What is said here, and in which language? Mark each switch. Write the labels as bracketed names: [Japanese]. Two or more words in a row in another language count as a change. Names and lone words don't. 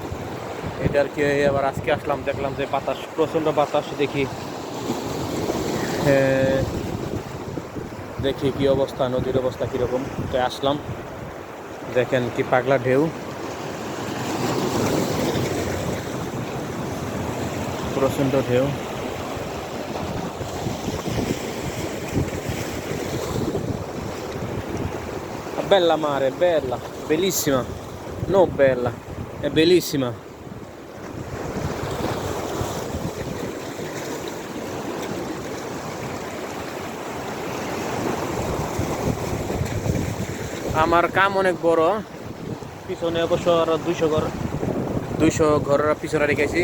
[Bangla] এটা আর কি আবার আজকে আসলাম, দেখলাম যে বাতাস, প্রচণ্ড বাতাস। দেখি কি অবস্থা, নদীর অবস্থা কীরকম। তো আসলাম, দেখেন কি পাগলা ঢেউ, প্রচণ্ড ঢেউ। [Italian] Bella mare, bella, bellissima, no bella, è bellissima. [Bangla] আমার কাম অনেক বড়, পিছনে অবশ্য আরো 200 ঘরের পিছনে রেখেছি।